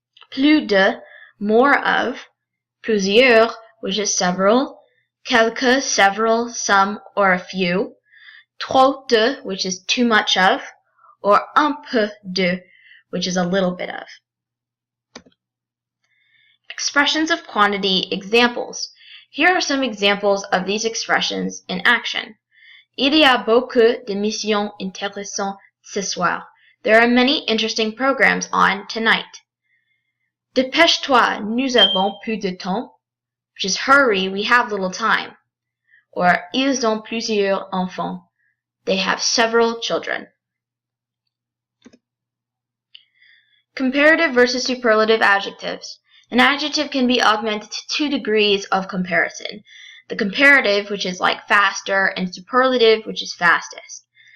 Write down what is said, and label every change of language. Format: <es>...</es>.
<fr>plus de,</fr> <en>more of,</en> <fr>plusieurs,</fr> <en>which is several,</en> <fr>quelque,</fr> <en>several, some, or a few,</en> <fr>trop de,</fr> <en>which is too much of, or</en> <fr>un peu de,</fr> <en>which is a little bit of. Expressions of quantity examples. Here are some examples of these expressions in action.</en> <fr>Il y a beaucoup d'émissions intéressantes ce soir.</fr> <en>There are many interesting programs on tonight.</en> <fr>Dépêche-toi, nous avons peu de temps,</fr> <en>which is hurry, we have little time.</en> <fr>Or ils ont plusieurs enfants.</fr> <en>They have several children. Comparative versus superlative adjectives. An adjective can be augmented to 2 degrees of comparison. The comparative, which is like faster, and superlative, which is fastest.</en>